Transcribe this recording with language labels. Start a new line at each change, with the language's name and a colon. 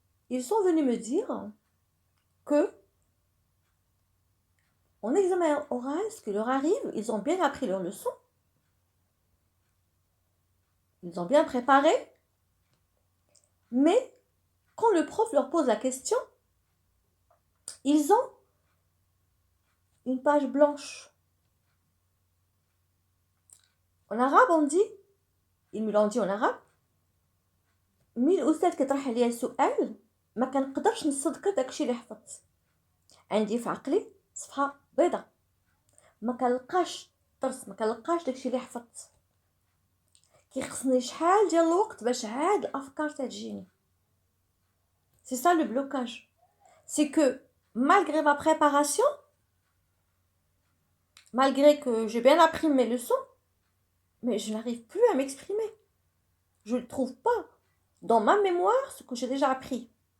French: Ils sont venus me dire que en examen oral, ce qui leur arrive, ils ont bien appris leur leçon. Ils ont bien préparé. Mais quand le prof leur pose la question, ils ont une page blanche. En arabe, on dit, ils me l'ont dit en arabe,
Arabic: مين الأستاذ كيطرح عليا سؤال ما كنقدرش نصدق داكشي اللي حفظت. عندي في عقلي صفحة بيضاء ما كنلقاش طرس، ما كنلقاش داكشي اللي حفظت. كيخصني شحال ديال الوقت باش عاد الأفكار تجيني.
French: C'est ça le blocage. C'est que malgré ma préparation, malgré que j'ai bien appris mes leçons, mais je n'arrive plus à m'exprimer. Je ne trouve pas dans ma mémoire ce que j'ai déjà appris.